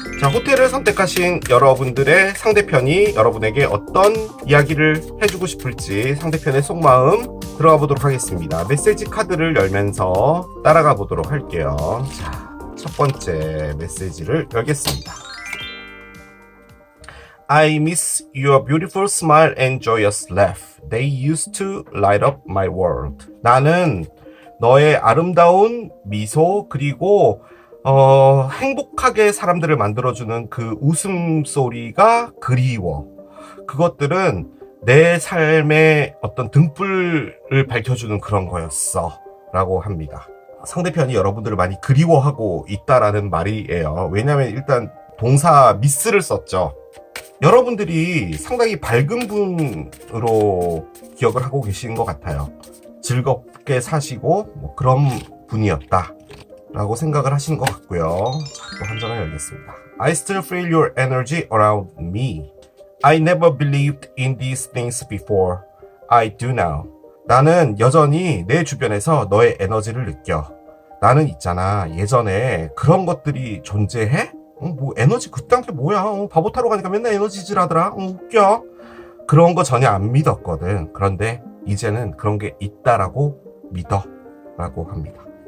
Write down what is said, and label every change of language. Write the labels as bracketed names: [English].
[Korean] 자, 호텔을 선택하신 여러분들의 상대편이 여러분에게 어떤 이야기를 해주고 싶을지 상대편의 속마음 들어가 보도록 하겠습니다. 메시지 카드를 열면서 따라가 보도록 할게요. 자, 첫 번째 메시지를 열겠습니다. [English] I miss your beautiful smile and joyous laugh. They used to light up my world. [Korean] 나는 너의 아름다운 미소 그리고 행복하게 사람들을 만들어주는 그 웃음소리가 그리워. 그것들은 내 삶의 어떤 등불을 밝혀주는 그런 거였어 라고 합니다. 상대편이 여러분들을 많이 그리워하고 있다라는 말이에요. 왜냐하면 일단 동사 미스를 썼죠. 여러분들이 상당히 밝은 분으로 기억을 하고 계신 것 같아요. 즐겁게 사시고 뭐 그런 분이었다 라고 생각을 하신 것 같고요. 자, 또 한 장을 열겠습니다. [English] I still feel your energy around me. I never believed in these things before. I do now. [Korean] 나는 여전히 내 주변에서 너의 에너지를 느껴. 나는 있잖아, 예전에 그런 것들이 존재해? 뭐 에너지 그딴 게 뭐야? 바보 타러 가니까 맨날 에너지질 하더라. 웃겨. 그런 거 전혀 안 믿었거든. 그런데 이제는 그런 게 있다라고 믿어 라고 합니다.